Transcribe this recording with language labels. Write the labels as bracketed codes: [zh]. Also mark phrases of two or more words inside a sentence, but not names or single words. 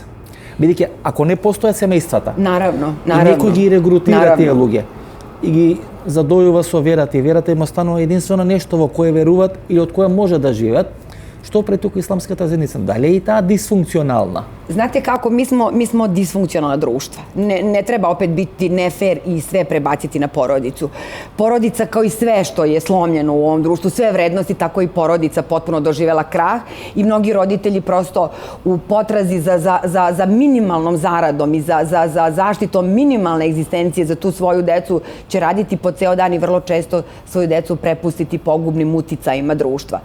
[mk] Бидејќи ако не постојат семејствата, наравно, и некој ги регрутира тие луѓе и ги задојува со верата и верата им останува единствено нешто во кое веруваат или од кое може да живеат, што пред тука исламската заедница? Дали е и таа дисфункционална? [sr] Знате како, mi smo disfunkcionalna društva. Ne treba opet biti nefer i sve prebaciti na porodicu. Porodica kao i sve što je slomljeno u ovom društvu, sve vrednosti, tako i porodica potpuno doživela krah i mnogi roditelji prosto u potrazi za minimalnom zaradom i za zaštitom minimalne egzistencije za tu svoju decu će raditi po ceo dan i vrlo često svoju decu prepustiti pogubnim uticajima društva.